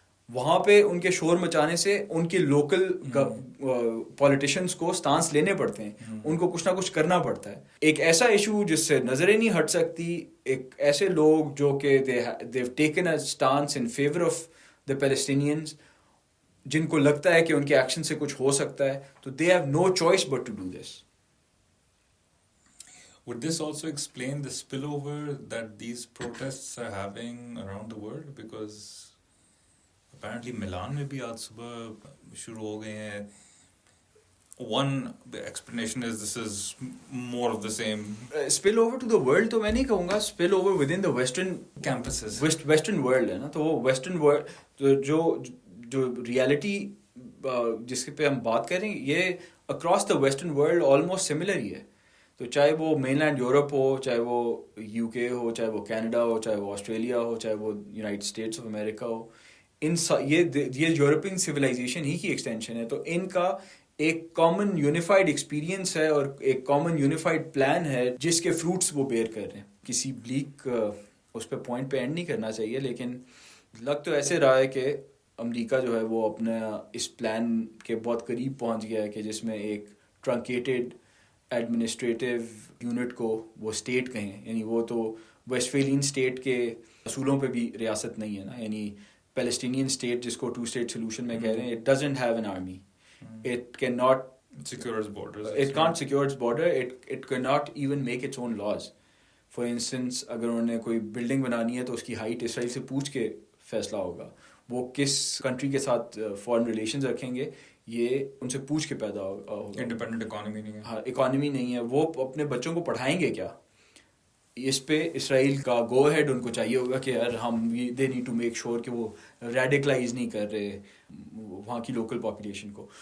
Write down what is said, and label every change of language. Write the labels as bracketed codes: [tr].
[ur] وہاں پہ ان کے شور مچانے سے ان کے لوکل پولیٹیشنز کو سٹانس لینے پڑتے ہیں، ان کو کچھ نہ کچھ کرنا پڑتا ہے. ایک ایسا ایشو جس سے نظریں نہیں ہٹ سکتی، ایک ایسے لوگ جو کہ [en] they've taken a stance in favor of the Palestinians، [ur] جن کو لگتا ہے کہ ان کے ایکشن سے کچھ ہو سکتا ہے، تو [en] they have no choice but to do this. Would this also explain the spillover that these protests are having around the world? Because apparently [ur] میلان میں بھی آج صبح شروع ہو گئے ہیں. [en] One explanation is this is more of the same. Spill over to the world [ur] تو میں نہیں کہوں گا، [en] spill over within the western campuses. [ur] western world ہے نا. تو وہ western world جو ریالٹی جس پہ ہم بات کریں یہ [en] across the western world almost similar [ur] ہی ہے. تو چاہے وہ مین لینڈ یورپ ہو، چاہے وہ یو کے ہو، چاہے وہ کینیڈا ہو، چاہے وہ آسٹریلیا ہو، چاہے وہ یونائٹڈ اسٹیٹس آف امریکہ ہو، یہ یورپین سویلائزیشن ہی کی ایکسٹینشن ہے. تو ان کا ایک کامن یونیفائڈ ایکسپیرینس ہے اور ایک کامن یونیفائڈ پلان ہے جس کے فروٹس وہ بیئر کر رہے ہیں. کسی بلیک اس پہ پوائنٹ پہ اینڈ نہیں کرنا چاہیے، لیکن لگ تو ایسے رہا ہے کہ امریکہ جو ہے وہ اپنا اس پلان کے بہت قریب پہنچ گیا ہے کہ جس میں ایک ٹرنکیٹڈ ایڈمنسٹریٹو یونٹ کو وہ اسٹیٹ کہیں، یعنی وہ تو ویسٹفیلین اسٹیٹ کے اصولوں پہ بھی ریاست نہیں ہے نا. یعنی پیلسٹینین اسٹیٹ جس کو 2 اسٹیٹ سولوشن میں کہہ رہے ہیں، [en] It doesn't have an army, it can not secure its borders. It can't secure its border. It cannot even make its own laws. For instance, [ur] اگر انہوں نے کوئی بلڈنگ بنانی ہے تو اس کی ہائٹ اسرائیل سے پوچھ کے فیصلہ ہوگا. وہ کس کنٹری کے ساتھ فارن ریلیشنز رکھیں گے یہ ان سے پوچھ کے پیدا ہوگا. انڈیپینڈنٹ اکانومی نہیں ہے. ہاں، اکانومی نہیں ہے. وہ اپنے بچوں کو پڑھائیں گے کیا؟ اس پہ اسرائیل کا گو ہیڈ ان کو چاہیے ہوگا کہ یار ہم [en] they need to make sure [ur] کہ وہ ریڈیکلائز نہیں کر رہے وہاں کی لوکل پاپولیشن کو.